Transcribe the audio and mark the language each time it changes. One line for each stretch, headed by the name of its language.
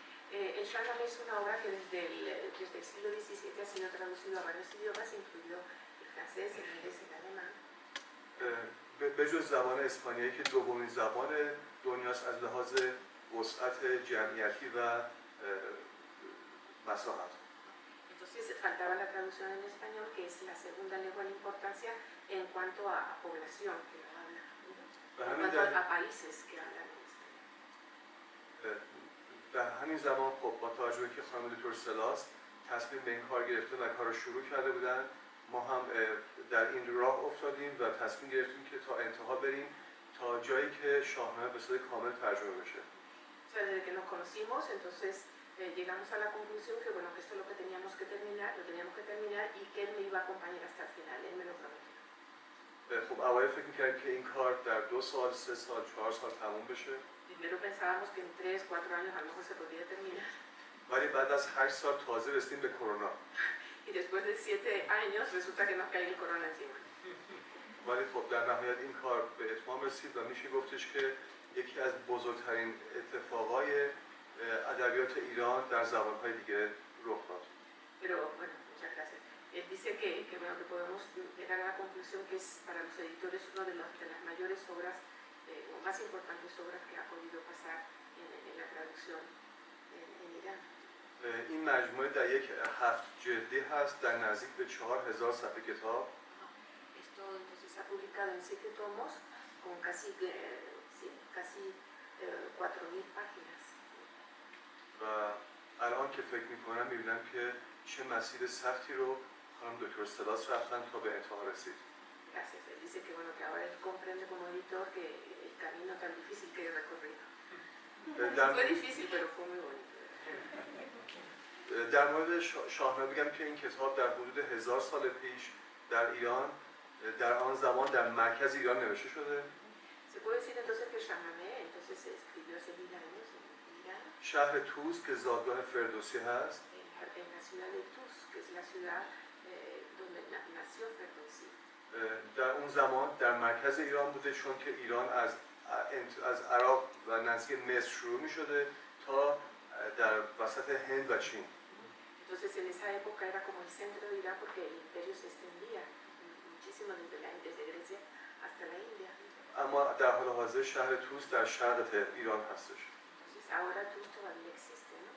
Spanish: El Shahnameh es una obra que desde el siglo XVII ha sido traducido a varios idiomas, incluido el francés, el inglés y el alemán.
Persian: به جز زبان اسپانیایی که دومین زبان دنیاست از لحاظ وسعت جمعیتی و مساحت.
Spanish: Entonces faltaba la traducción en español, que es la segunda lengua en importancia en cuanto a población que lo habla, en cuanto a países que hablan en español.
Persian: در همین زمان خب با توجه که خانم دکتر سلاس تصمیم به این کار گرفته و کار رو شروع کرده بودن، ما هم در این راه افتادیم و تصمیم گرفتیم که ta انتها بریم تا جایی که شاهنامه به صورت کامل ترجمه بشه.
Spanish: Desde que nos conocimos, entonces llegamos a la conclusión que bueno, que esto es lo que teníamos que terminar, y que él me iba a acompañar hasta el final, él me lo prometió.
Persian: خب اوایل فکر می‌کردیم که این کار در 2 سال، 3 سال، 4 سال تموم بشه.
Spanish: Primero pensábamos que en 3, 4 años a lo mejor se podría terminar.
Persian: ولی بعد از 8 سال تازه رسیدیم به کرونا.
Spanish: Y después de 7 años resulta que nos cae el corona encima.
Persian: ولی خب در نهایت این کار به اتمام رسید و میشه گفتش که یکی از بزرگترین اتفاقای ادبیات ایران در زبان‌های دیگه رخ داد.
Spanish: Pero bueno, muchas gracias. Él dice que bueno, que podemos llegar a la conclusión que es para los editores una de las mayores obras o más importantes obras que ha podido pasar en la traducción en Irán.
Persian: این مجموعه در یک 7 جلدی هست در نزدیک به 4000 صفحه کتاب.
Spanish: Esto entonces se ha publicado en 7 tomos con casi 4000 páginas.
Persian: و الان که فکر می‌کنم می‌بینم که چه مسیر سختی رو خانم دکتر سلاس رفتن تا به انتها رسید.
Spanish: Gracias. Él dice que bueno, que ahora él comprende como editor que el camino tan difícil que he recorrido. Fue difícil, pero fue muy bonito.
Persian: در مورد شاهنامه بگم که این کتاب در حدود 1000 سال پیش در ایران در آن زمان در مرکز ایران نوشته شده.
Spanish: Se puede decir entonces que Shahnameh entonces se escribió hace 1000 años en Irán.
Persian: شهر توس که زادگاه فردوسی هست.
Spanish: En la ciudad de Tus, que es la ciudad donde nació Ferdowsí.
Persian: در اون زمان در مرکز ایران بوده چون که ایران از عراق و نزدیک مصر شروع می شده تا در وسط هند و چین.
Spanish: Entonces en esa época era como el centro de Irán porque el imperio se extendía muchísimo desde Grecia hasta la India.
Persian: اما در حال حاضر شهر توس در شرق ایران هستش.
Spanish: Entonces ahora Tus todavía existe, ¿no?